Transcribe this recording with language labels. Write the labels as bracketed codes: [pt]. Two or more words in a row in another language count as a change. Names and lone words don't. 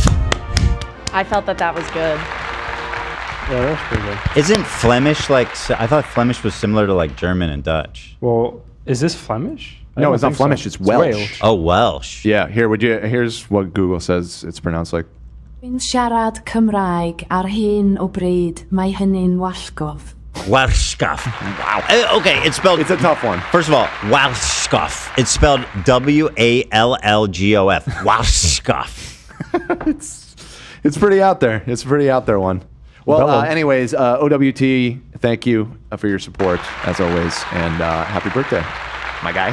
[en] I felt that was good. Yeah, that's pretty good. Isn't Flemish like? I thought Flemish was similar to like German and Dutch. Well, is this Flemish? No, it's not Flemish. It's Welsh. Oh, Welsh. Yeah. Here's what Google says it's pronounced like. [cy] Dwi'n siarad Cymraeg ar hyn o bryd, mae hynny'n wallgof. [en] Walshkoff. Wow. Okay, it's spelled. It's a tough one. First of all, Walshkoff. It's spelled WALLGOF. Walshkoff. It's pretty out there. It's a pretty out there one. Well, anyways, OWT, thank you for your support as always, and happy birthday, my guy.